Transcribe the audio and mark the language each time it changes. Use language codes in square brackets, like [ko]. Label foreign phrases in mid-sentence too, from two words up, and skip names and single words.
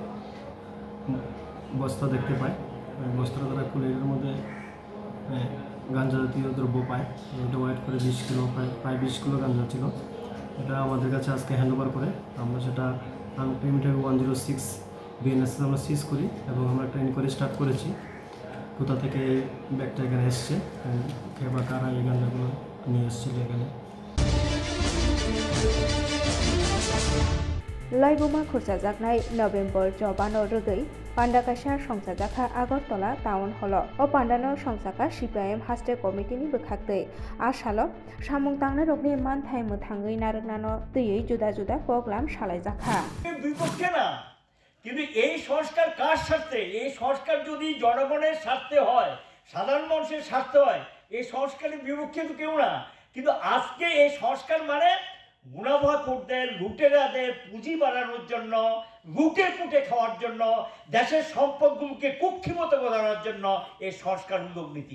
[bn] বস্তা দেখতে পায় বস্তাটা তারা খুলে এর মধ্যে গাঞ্জা জাতীয় দ্রব্য পায় এটা ওয়েট করে ২০ কিলো প্রায় ২০ কিলো গাঞ্জা ছিল এটা আমাদের কাছে আজকে হ্যান্ডওভার করে আমরা সেটা আনলিমিটেড 106 বিএনএস আমরা সিজ করি এবং আমরা একটা [en] inquiry start [bn] করেছি কোথা থেকে ব্যাগটা এখানে এসছে কে বা কারা এই গাঞ্জাগুলো নিয়ে এসেছিল এখানে [trp] लाइबुमा खुरजाजाकनाय नभेम्बर जबानो रगै पान्डा कासा संसाजाखा आगरतला टाउन हल ओ पान्डानो संसाका CPIM हास्टे कमिटिनि बोखाक्तै आसालो सामुं तांना रगनि मानथाय मोथाङै नारनानो दैयै जुदा जुदा प्रग्राम सालायजाखा [bn] দুই পক্ষে না, কিন্তু এই সংস্কার কার স্বার্থে? এই সংস্কার যদি জনগণের স্বার্থে হয়, সাধারণ মানুষের স্বার্থে হয়, এই সংস্কারের বিপক্ষে তো কেউ না। কিন্তু আজকে এই সংস্কার মানে মুনাফাখোরদের, লুটেরাদের পুঁজি বাড়ানোর জন্য, লুটে পুটে খাওয়ার জন্য, দেশের সম্পদগুলোকে কুক্ষিগত করার জন্য এই সংস্কারমূলক নীতি।